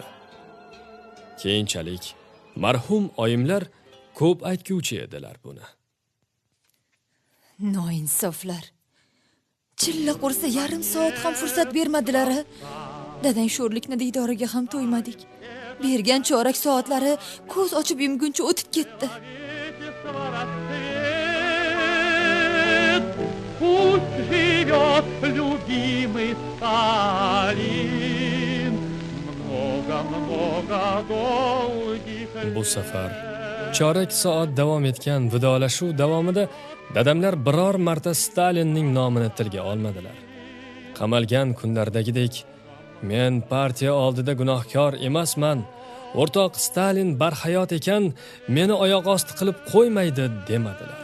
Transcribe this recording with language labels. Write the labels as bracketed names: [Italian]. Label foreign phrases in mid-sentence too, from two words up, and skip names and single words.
[Uzbek] Keyinchalik marhum oyimlar ko'p aytguvchi edilar buni. Noinsoflar. Chilla qursa yarim soat ham fursat bermadilar. Dadang sho'rlikni diydoriga ham to'ymadik. Bergan chorak soatlari ko'z ochib yumguncha o'tib ketdi. [Russian] Пусть живет любимый Сталин много-много долгих лет. [Uzbek] Bu safar chorak soat davom etgan vidolashuv davomida dadamlar biror marta Stalinning nomini tilga olmadilar. Qamalgan kunlardagidek men partiya oldida gunohkor emasman. O'rtoq Stalin barhayot ekan, meni oyoq osti qilib qo'ymaydi demadilar.